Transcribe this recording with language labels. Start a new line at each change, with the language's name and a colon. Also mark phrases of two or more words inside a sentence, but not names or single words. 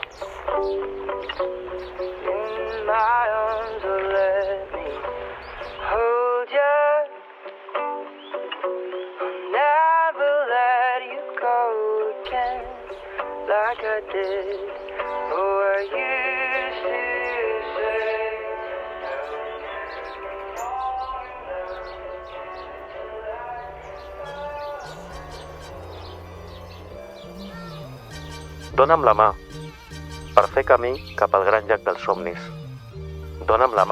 English: In my arms, or let me hold you. I'll never let you go again, like I did. Oh, I used to say.
Catalan: Dóna'm la mà, per fer camí cap al gran llac dels somnis. Dóna'm la mà.